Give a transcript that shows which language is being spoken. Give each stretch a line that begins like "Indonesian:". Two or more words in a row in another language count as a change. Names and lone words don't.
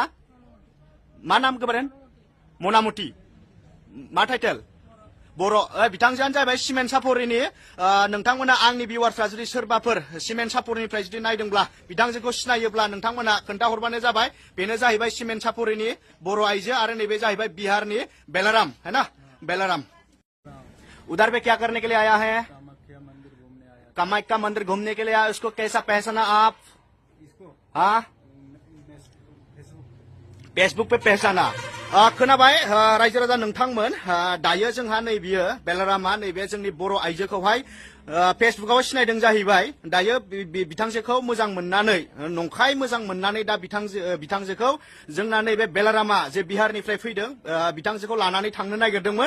Bodo: मा नाम गोबारेन? मनामुति मा टाइटेल? बर' बिथांजोआनो जाहैबाय सिमेन्ट सापरिनि। नोंथांमोना आंनि भिउवार्सफ्रा जुदि सोरबाफोर सिमेन्ट सापरिनिफ्राय जुदि नायदोंब्ला बिथांजोखौ सिनायोब्ला नोंथांमोना खोन्थाहरबानो जाबाय। बेनो जाहैबाय सिमेन्ट सापरिनि बर' आइजो आरो नैबे जाहैबाय बिहारनि बेलाराम
Hindi: है ना
Bodo: बेलाराम।
Hindi: उधर पे क्या करने के लिए आया है? कामाख्या मंदिर घूमने के लिए आया। उसको कैसा पहचाना आप? हाँ फेसबुक पे पहचाना।
Bodo: खोनाबाय रायजो राजा नोंथांमोन दायो जोंहा नैबेयो बेलारामा नैबे जोंनि बर' आइजोखौहाय फेसबुकाव सिनायदों जाहैबाय। दायो बिथांजोखौ मोजां मोननानै नंखाय मोजां मोननानै दा बिथांजोखौ जोंना नैबे बेलारामा जे बिहारनिफ्राय फैदों बिथांजोखौ लानानै थांनो नागिरदोंमोन।